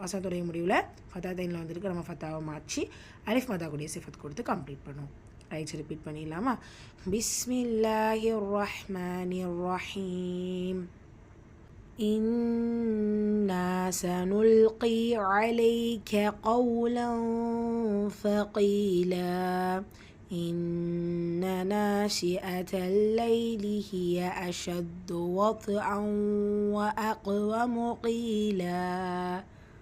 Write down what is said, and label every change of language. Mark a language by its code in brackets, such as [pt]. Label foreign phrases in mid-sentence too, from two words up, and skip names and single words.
[ta] வசனத்துடைய முடிவில் ஃபத்தா தைனில் வந்திருக்கு. நம்ம ஃபத்தாவை மாற்றி அலிஃப் மதா கூடிய சிஃபத் கொடுத்து கம்ப்ளீட் பண்ணுவோம். [en] rights repeat [ar] பண்ணிடலாமா? بسم الله الرحمن الرحيم. إنا سنلقي عليك قولا ثقيلا إن ناشئة الليل هي أشد وطئا وأقوم قيلا.